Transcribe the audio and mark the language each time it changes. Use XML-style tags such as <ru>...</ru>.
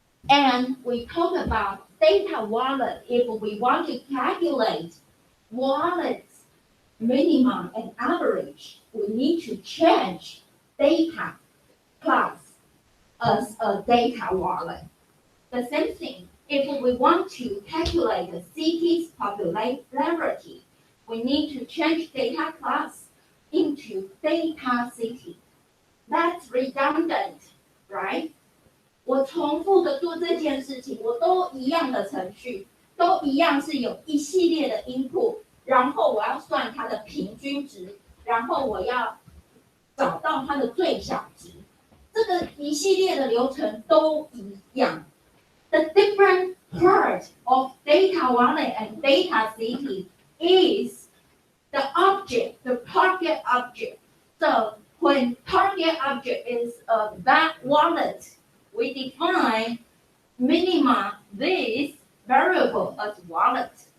<en>And we talked about data wallet. If we want to calculate wallets minimum and average, we need to change data class as a data wallet. The same thing, if we want to calculate the city's popularity, we need to change data class into data city. That's redundant, right?</en> <zh>我重复的做这件事情，我都一样的程序，都一样是有一系列的 input， 然后我要算它的平均值，然后我要找到它的最小值。这个一系列的流程都一样。</zh> <en>The different part of data wallet and data city is the object, the target object. So when target object is a wallet, we define minimum this variable as wallet.</en>